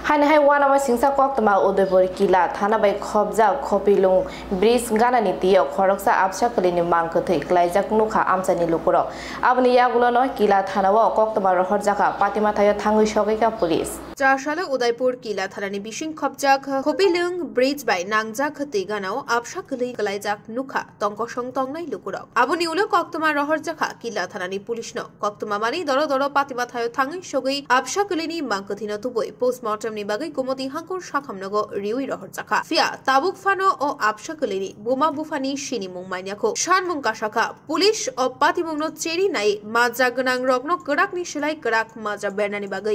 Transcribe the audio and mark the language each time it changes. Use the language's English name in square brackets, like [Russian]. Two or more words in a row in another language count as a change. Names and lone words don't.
[Kok Borok] Hai wana ma singsa kok tama Udaipur kila thana bai khobja khopilung bridge gana ni tiyo khoroksa absa kalini mangkthai klaijak nukha amchani lukuro abni yagulo no kila thana wa kok tama rohor jaka patima thayo thangui sogaika police 4 সালে উদয়পুর কিলা থানানি বিশিং খবজাক খপিলং ব্রিজ বাই নাংজাক তেগানাও আবসা কলি কলাইজাক নুখা তংকসং তংনাই লুকুরক আবনি উলো কক্তমা রহর জাখা কিলা থানানি পুলিশ ন কক্তমা মানি দর দর পাতিমা থায় থাঙ্গি সগৈ আবসা কলিনি মাংকথিন তুবই পোস্টমর্টম নি বাগৈ কুমতি হাঙ্কুর সাখামনগ রিউই রহর জাখা ফিয়া তাবুক ফানো ও আবসা কলিনি বোমা বুফানি শিনি মুংমাইনাখো শানমুং কাশাখা পুলিশ ও পাতিমুংনো চেরি নাই মাজা গনাং রগ্ন কড়াকনি সেলাই কড়াক মাজা বেরনানি বাগৈ